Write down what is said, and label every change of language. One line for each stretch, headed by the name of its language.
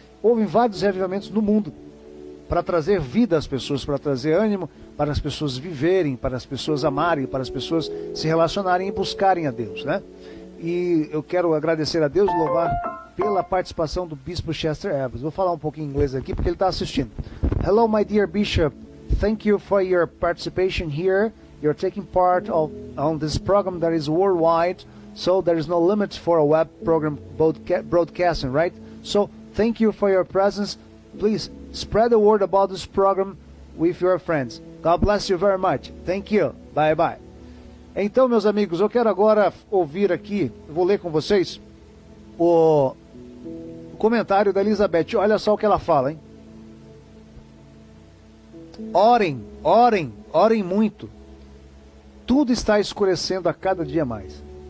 Portuguese: Houve vários reavivamentos no mundo, para trazer vida às pessoas, para trazer ânimo, para as pessoas viverem, para as pessoas amarem, para as pessoas se relacionarem e buscarem a Deus, né? E eu quero agradecer a Deus, louvar pela participação do Bispo Chester Evans. Vou falar um pouquinho em inglês aqui, porque ele está assistindo.
English: Hello, my dear Bishop. Thank you for your participation here. You're taking part on this program that is worldwide, so there is no limit for a web program broadcasting, right? So thank you for your presence. Please spread the word about this program with your friends. God bless you very much. Thank you. Bye bye.
Portuguese: Então, meus amigos, eu quero agora ouvir aqui, vou ler com vocês o comentário da Elizabeth. Olha só o que ela fala, hein? Orem, orem, orem muito. Tudo está escurecendo a cada dia mais.